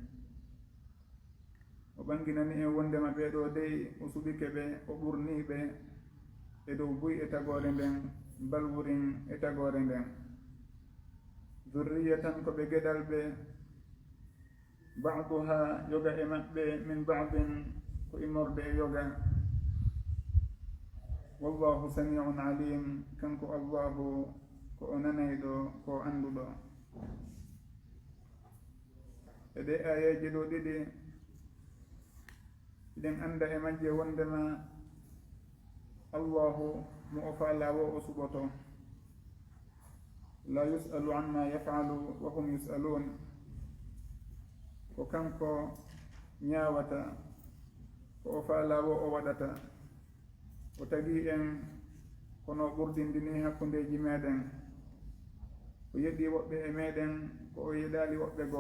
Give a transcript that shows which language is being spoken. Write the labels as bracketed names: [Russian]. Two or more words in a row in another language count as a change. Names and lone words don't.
[Fula] o ɓanginani en wondema ɓeɗo dey o suɓike ɓe, o ɓurniɓe e dow buy e tagore nden, balwurin e tagore nden. zurriyatan ko ɓe geɗal ɓe, ba'duha yoga e maɓɓe, [Arabic] من بعض [Fula] ko immorde e yoga. [Arabic] والله سميع عليم, [Fula] kanko allahu ko o nanayɗo, ko o anduɗo. e ɗe ayeji ɗo ɗiɗi iɗen anda e majje wondema allahu mo o faalawo o suɓoto. [Arabic] لا يسأل عما يفعل وهم يسألون. [Fula] ko kanko ñaawata, ko o faalawo o waɗata. o tagi en kono ɓurdindini hakkundeji meɗen. o yeɗi woɓɓe e meɗen ko o yeɗali woɓɓe goo.